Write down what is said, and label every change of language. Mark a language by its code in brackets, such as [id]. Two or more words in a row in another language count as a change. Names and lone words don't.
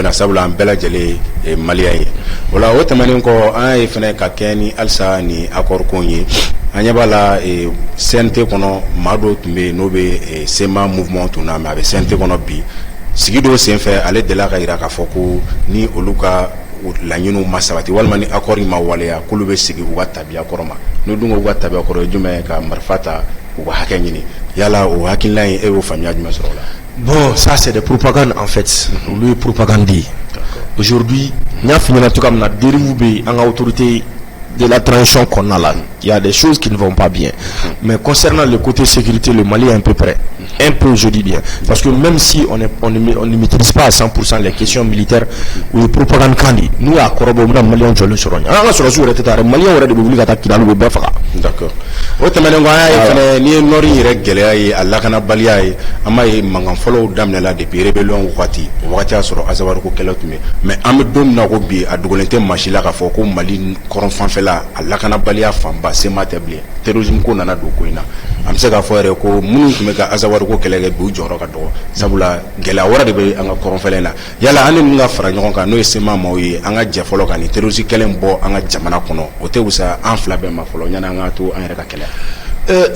[bm] na sabula an bɛɛ lajɛlen ye maliyɛn ye o la o tɛmɛnen kɔ an ye fɛnɛ ka kɛ ni halisa ni accord ko ye an ɲɛ b'a la CNT kɔnɔ maa dɔw tun bɛ yen n'o bɛ SEMA mouvement tun na mais a bɛ CNT kɔnɔ bi sigi dɔw senfɛ ale delila ka yira k'a fɔ ko ni olu ka laɲiniw ma sabati walima ni accord ma waleya k'olu bɛ sigi u ka tabiya kɔrɔ ma n'u dun ko u ka tabiya kɔrɔ ye jumɛn ye ka marifa ta u ka hakɛ ɲini yala o hakilina in e y'o faamuya jumɛn sɔrɔ o la? [fr] Bon, ça c'est des propagandes en fait. [bm] Olu ye propagande ye. [fr] Aujourd'hui [bm] n y'a f'i ɲɛna cogoya min na [fr] dérive [bm] bɛ yen an ka [fr] autorité de la transition [bm] kɔnɔna la [fr] il y a des choses qui ne vont pas bien mais concernant le côté sécurité le Mali est un peu près un peu je dis bien parce que même si on ne maîtrise pas à 100% les questions militaires ou les propagandes kandi nous [bm] à kɔrɔbɔ bɛna maliyɛnw jɔlen sɔrɔ ɲɛ an ka sɔrɔsiw yɛrɛ tɛ taa dɛ maliyɛnw yɛrɛ de bɛ wuli ka taa Kidali u bɛ bɛɛ faga. D'accord o tɛmɛnen kɔ an y'a ye fɛnɛ n'i ye nord yɛrɛ gɛlɛya ye a lakanabaliya ye an b'a ye mankan fɔlɔw daminɛla depuis rébellion wagati o wagati y'a sɔrɔ Azawaru ko kɛlɛ tun bɛ mais an bɛ don min na ko bi a dogolen tɛ maa si la k'a fɔ ko Mali kɔrɔn fanfɛla a lakanabaliya fanba SEMA tɛ bilen terrorisme ko nana don ko in na an bɛ se k'a fɔ yɛrɛ ko minnu tun bɛ ka Azawaru ko kɛlɛ kɛ bi u jɔyɔrɔ ka dɔgɔ sabula gɛlɛya wɛrɛ de bɛ an ka kɔrɔnfɛla in na yala an ni ninnu ka fara ɲɔgɔn kan n'o ye SEMA maaw ye an ka jɛ fɔlɔ ka nin terroriste kɛlɛ in bɔ an ka jamana kɔnɔ o tɛ wusa an fila bɛɛ ma fɔlɔ yanni an ka to an yɛrɛ ka kɛlɛ.